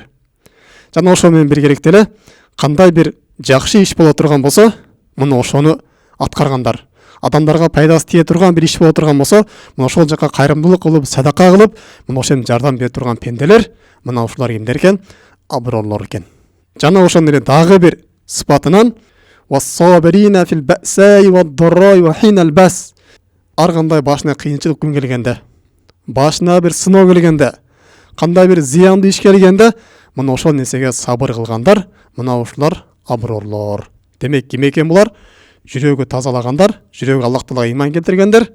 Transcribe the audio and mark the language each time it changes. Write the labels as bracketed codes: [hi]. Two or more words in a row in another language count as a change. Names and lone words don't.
[ky] Жана ошол менен биргеликте эле кандай бир жакшы иш боло турган болсо, мына ошону аткаргандар. Адамдарга пайдасы тие турган бир иш боло турган болсо, мына ошол жака кайрымдуулук кылып, садака кылып, мына ошону жардам бере турган пенделер, мына ушулар кимдер экен? Аброрлор экен. Жана ошондой эле дагы бир сыпатынан [ar] والصابرين في البأساء والضراء وحين البأس. [ky] Ар кандай башына кыйынчылык күн келгенде, башына бир сыноо келгенде, кандай бир зыяндуу иш келгенде, мына ошол нерсеге сабыр кылгандар, мына ушулар аброрлор. Демек ким экен булар? Жүрөгү тазалагандар, жүрөгү Аллах Таалага ыйман келтиргендер.